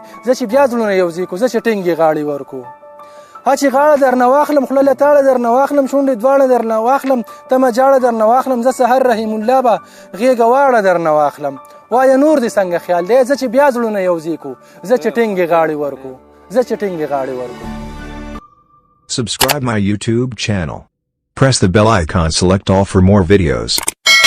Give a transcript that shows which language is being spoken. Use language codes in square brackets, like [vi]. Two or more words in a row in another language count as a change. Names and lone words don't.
[ps] زه چې بیا زړونه یوځای کړو، زه چې ټینګې غاړې ورکړو، ها چې غاړه درنه واخلم، خوله له تاړه درنه واخلم، شونډې دواړه درنه واخلم، تمه جاړه درنه واخلم، زه سحر رحیم الله به غېږه واړه درنه واخلم، وایه نور دې څنګه خیال دی. زه چې بیا زړونه یوځای کړو، زه چې ټینګې غاړې ورکړو، زه چې ټینګې غاړې ورکړو. [en] Subscribe my YouTube channel. Press the bell icon, select all for more videos.